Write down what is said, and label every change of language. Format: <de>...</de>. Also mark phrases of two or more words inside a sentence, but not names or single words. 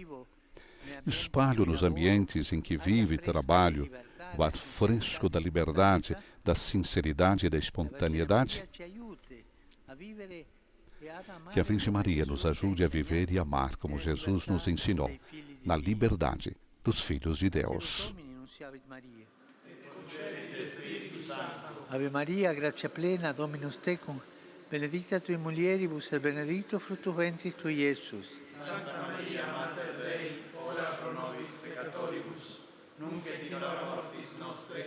<pt>Espalho nos ambientes em que vivo e trabalho o ar fresco da liberdade, da sinceridade e da espontaneidade? Que a Virgem Maria nos ajude a viver e amar como Jesus nos ensinou, na liberdade dos filhos de Deus.</pt> <la>Ave Maria, gratia plena, Dominus tecum, benedicta tui mulieribus et benedictus fructus ventris tui, Iesus. Santa Maria, Mater Dei, ora pro nobis peccatoribus, nunc et in hora mortis nostre.</la>